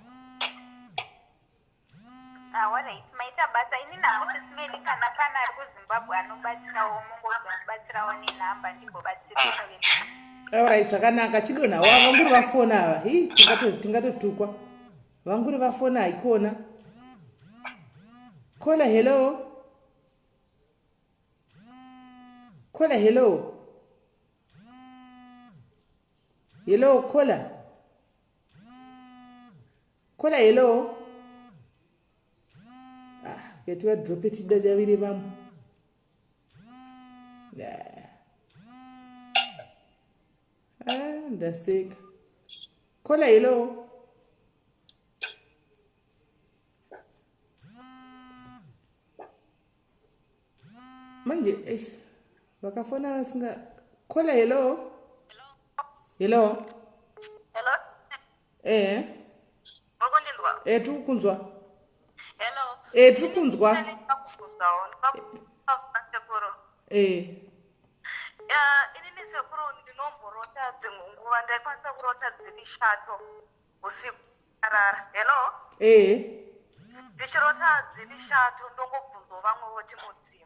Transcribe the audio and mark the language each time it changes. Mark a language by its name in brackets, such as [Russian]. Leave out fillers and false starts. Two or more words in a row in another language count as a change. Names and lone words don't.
[Shona] Alright, maita basa ini nangu Sis Melly kana ari kuZimbabwe anobatsirawo mungozondibatsirawo nenhamba ndigobatsira. Alright, zvakanaka. Chidona vanguri vafona ava. Tingatotukwa. Vanguri vafona ikona. Kola hello. Kola hello. Hello kola. Kola hello. Get you a drop it the David Vam. And sick. Kola hello. Manje, wakafona wasinga. Kola hello. Hello. Hello. Tukunzwa. Hello. Tukunzwa. Inini sekuru ndinomborota dzimwe nguva ndaikwanisa kurota dzivishato usiku arara. Hello. Ndichirota dzivishato ndongobvunzwa vamwe voti mudzimu.